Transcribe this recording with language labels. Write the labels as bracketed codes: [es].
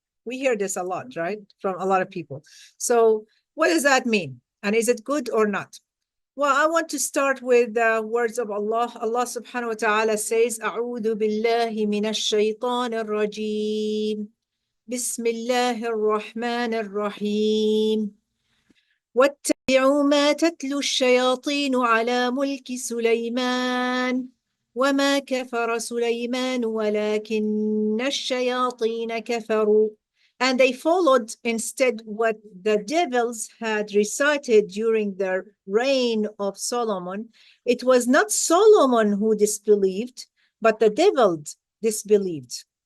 [en] We hear this a lot, right? From a lot of people. So what does that mean? And is it good or not? Well, I want to start with the words of Allah. Allah subhanahu wa ta'ala says, [ar] أعوذ بالله من الشيطان الرجيم. بسم الله الرحمن الرحيم. واتبعوا ما تتلو الشياطين على ملك سليمان وما كفر سليمان ولكن الشياطين كفروا. [en] And they followed instead what the devils had recited during the reign of Solomon. It was not Solomon who disbelieved, but the devil disbelieved.